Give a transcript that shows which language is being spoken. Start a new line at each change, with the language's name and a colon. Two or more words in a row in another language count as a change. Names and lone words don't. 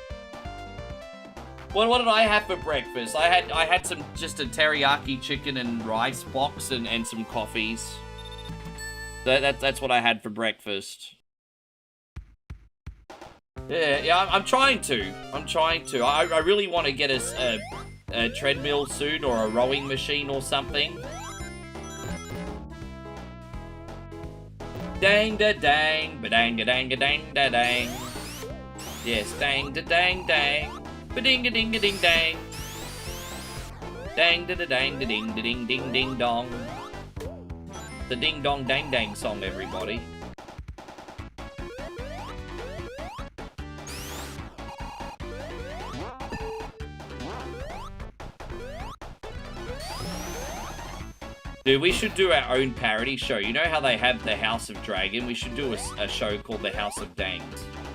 English: What did I have for breakfast? I had just a teriyaki chicken and rice box and some coffees. That's what I had for breakfast. Yeah, I'm trying to. I really want to get a treadmill soon or a rowing machine or something. Dang da dang, ba dang da dang da dang da dang. Yes, dang da dang dang, ba ding a ding a ding dang. Dang da da dang da ding da ding ding ding dong. The ding dong dang dang song, everybody. Dude, we should do our own parody show. You know how they have the House of Dragon? We should do a show called the House of Dangs.